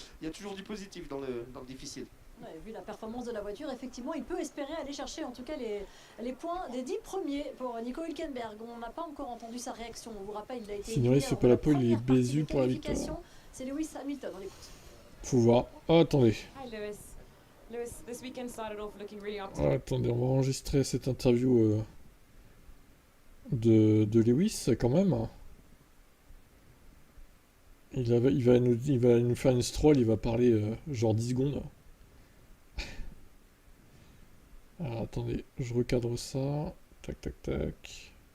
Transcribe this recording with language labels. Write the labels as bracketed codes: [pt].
[fr] Il y a toujours du positif dans le difficile. Ouais, vu la performance de la voiture, effectivement, il peut espérer aller chercher en tout cas les points des 10 premiers pour Nico Hülkenberg. On n'a pas encore entendu sa réaction. On vous rappelle, il a été sinon, il fait pas la pole, il est Bézu pour la victoire. C'est Lewis Hamilton, on l'écoute. Faut voir. Oh, attendez. [en] Hi Lewis. Lewis, this weekend started off looking really optimistic. [fr] Attendez, on va enregistrer cette interview de Lewis quand même. Il va nous faire une stroll, il va parler genre 10 secondes. Alors attendez, je recadre ça. Tac, tac, tac.